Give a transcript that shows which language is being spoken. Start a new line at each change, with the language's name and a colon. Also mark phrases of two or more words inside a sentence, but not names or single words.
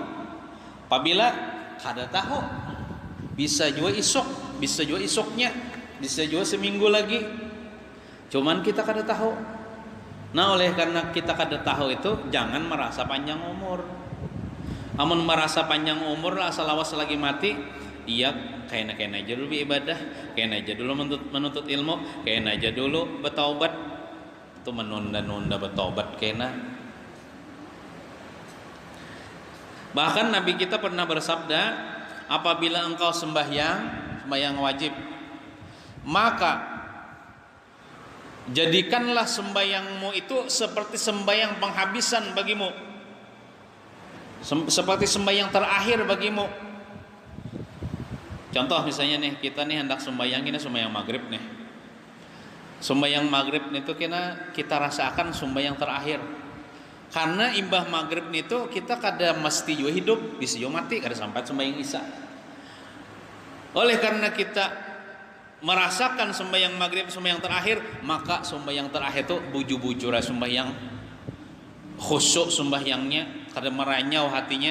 Banjar: Apabila kada tahu, bisa juga isok, bisa juga isoknya, bisa juga seminggu lagi. Cuman kita kada tahu. Nah, oleh karena kita kada tahu itu, jangan merasa panjang umur. Amun merasa panjang umur lah asal awas lagi mati, iya kayak aja dulu ibadah, kayak aja dulu menuntut ilmu, kayak aja dulu bertaubat. Itu menunda-nunda bertaubat kena. Bahkan Nabi kita pernah bersabda, apabila engkau sembahyang wajib, maka jadikanlah sembahyangmu itu seperti sembahyang penghabisan bagimu, seperti sembahyang terakhir bagimu. Contoh misalnya nih, kita nih hendak sembahyang, ini sembahyang maghrib nih. Sembahyang maghrib itu kita rasakan sembahyang terakhir. Karena imbah maghrib itu kita kada mesti juga hidup, bisa juga mati, kada sampai sembahyang isya. Oleh karena kita merasakan sembahyang maghrib sembahyang terakhir, maka sembahyang terakhir itu bujur-bujur sembahyang, khusyuk sembahyangnya, kada meranyau hatinya.